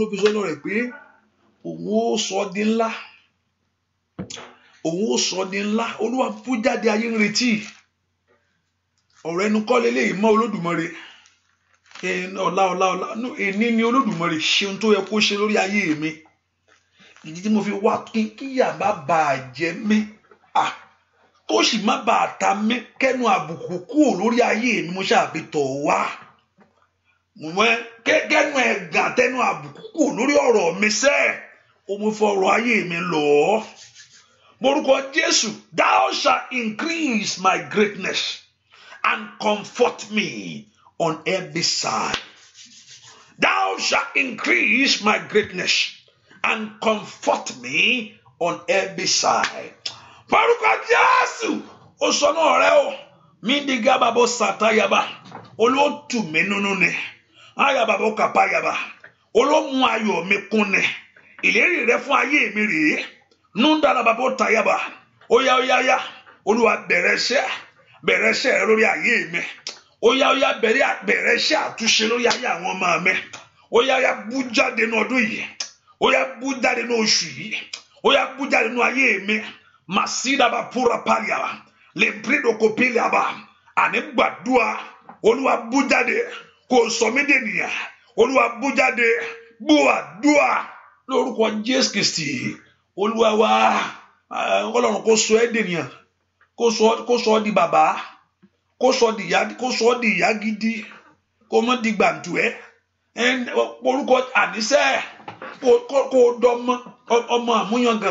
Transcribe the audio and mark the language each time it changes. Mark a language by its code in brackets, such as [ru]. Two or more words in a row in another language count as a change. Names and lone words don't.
[yo] fi sọ́nà rẹ̀ pé òun ó sọ di ńlá òun ó sọ di ńlá Olúwa bú jáde ayé ń retí ọ̀rọ̀ ẹnu kọ́ lélẹ́yìí mọ́ Olódùmarè ọ̀la èní ni Olódùmarè ṣe ohun tó yẹ kó ṣe lórí ayé mi ìdí tí mo fi wá kíyà má bàa jẹ mí kó sì má bàa ta mí kẹ́nu àbùkù kúrò lórí ayé mi mo ṣàfi tọ̀ wá kẹ́nu ẹ̀gàn tẹ́nu àbùkù kúrò lórí ọ̀rọ̀ mi sẹ́ o mo fọ̀rọ̀ ayé mi lọ morúkọ Jésù [en] thou shall increase my greatness and comfort me on every side. Thou shalt increase my greatness and comfort me on every side. [yo] Paruka Jésù, o sono rẹ o, mi diga babo satayaba, olotu mi nunu ne, ayaba bo kapayaba, olomu ayọ̀ mi kún ne, ìlérí rẹ fún ayé mi rèé, nundala babo tayaba, oya, Olúwa bẹ̀rẹ̀ iṣẹ́ lórí ayé mi. Oya bẹ̀rẹ̀ iṣẹ́ àtúnṣe lórí ayé àwọn ọmọ mi. Oya bú jáde ní ọdún yìí. Oya bú jáde ní oṣù yìí. Oya bú jáde ní ayé mi. Masida ba pura palia. Le brido kopilia ba. Àní gbàdúrà. Olúwa bú jáde. Kò sọ mí dènìyàn. Olúwa bú jáde. Bú àdúrà. Lórúkọ Jésù Kristi. Olúwa wa. Ọlọ́run kò sọ ẹ́ dènìyàn. Kò sọ di bàbá. Kó sọ di ìyá gidi kó mọ di gbàǹtù ẹ orúkọ àníṣe kó dọmọ ọmọ àmúyangàn